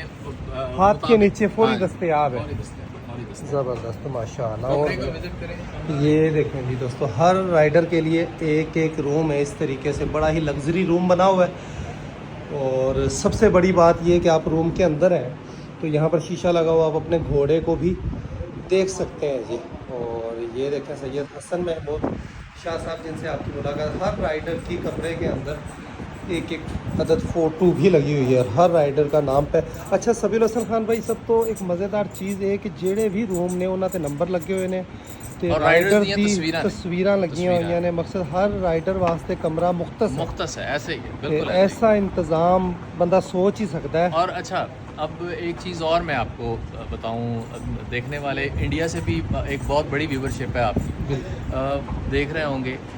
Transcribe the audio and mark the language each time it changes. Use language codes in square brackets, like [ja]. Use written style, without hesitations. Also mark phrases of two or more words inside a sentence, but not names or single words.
[ur] ہاتھ کے نیچے فوری دستیاب ہے زبردست ماشاء اللہ اور یہ دیکھیں جی دوستو ہر رائڈر کے لیے ایک روم ہے اس طریقے سے بڑا ہی لگژری روم بنا ہوا ہے اور سب سے بڑی بات یہ کہ آپ روم کے اندر ہیں تو یہاں پر شیشہ لگا ہوا، آپ اپنے گھوڑے کو بھی دیکھ سکتے ہیں جی. اور یہ دیکھیں سید حسن محمود شاہ صاحب جن سے آپ کی ملاقات. ہر رائڈر کی کمرے کے اندر ایک ایک عدد فوٹو بھی لگی ہوئی ہے اور ہر رائڈر کا نام پہ. [pa] اچھا سبیل حسن خان بھائی، سب تو ایک مزیدار چیز ہے کہ جڑے بھی روم نے انہاں تے نمبر لگے ہوئے نے تے [ur] اور رائڈر [pa] رائڈرز دیاں دی تصویراں نے. تصویراں لگیاں ہوئی نے. [ur] مقصد ہر رائڈر واسطے کمرہ مختص ہے، ایسے ہی ہے، [pa] تے [ur] بالکل ایسے ایسا انتظام بندہ سوچ ہی سکتا ہے. ہی. اور اچھا اب ایک چیز اور میں آپ کو بتاؤں، دیکھنے والے انڈیا سے بھی ایک بہت بڑی ویورشپ ہے آپ کی، دیکھ رہے ہوں گے.